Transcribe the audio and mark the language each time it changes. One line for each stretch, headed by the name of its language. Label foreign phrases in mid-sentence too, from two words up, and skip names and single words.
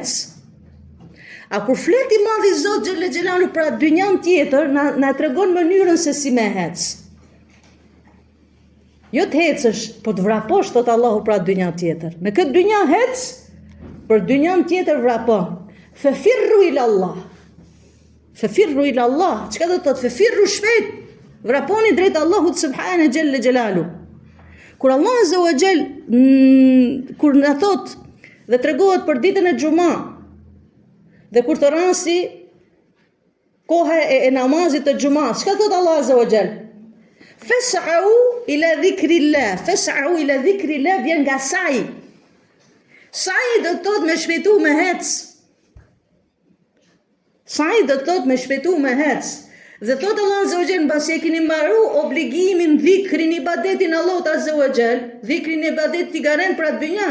Albanian: A kur flet i Madhi Zot
Arabic: جل جلاله
Albanian: për atë dynjan tjetër, na tregon mënyrën se si me hec. Jo të hecësh, po të vraposh, thot Allahu për atë dynjan tjetër. Me këtë dynja hec, për dynjan tjetër vrapo.
Arabic: ففروا إلى الله ففروا إلى الله.
Albanian: Çka do të thotë? Fefirru shpejt. Vraponi drejt Allahut
Arabic: سبحانه جل جلاله.
Albanian: Kur Allah
Arabic: عز وجل
Albanian: kur na thot dhe tregohet për ditën e xumë, dhe kur të rasi koha e namazit të xumës, çka thot Allah
Arabic: عز وجل? فاسعوا إلى ذكر الله. فاسعوا إلى ذكر الله
Albanian: vjen nga sa'i. Sa'i do të thot me shpejtu me hec. Sa'i do të thot me shpejtu me hec. Dhe thot Allah
Arabic: عز وجل,
Albanian: mbasi e keni mbaru obligimin, dhikrin, ibadetin Allahut
Arabic: عز وجل,
Albanian: dhikrin, ibadet i garen për atë dynja.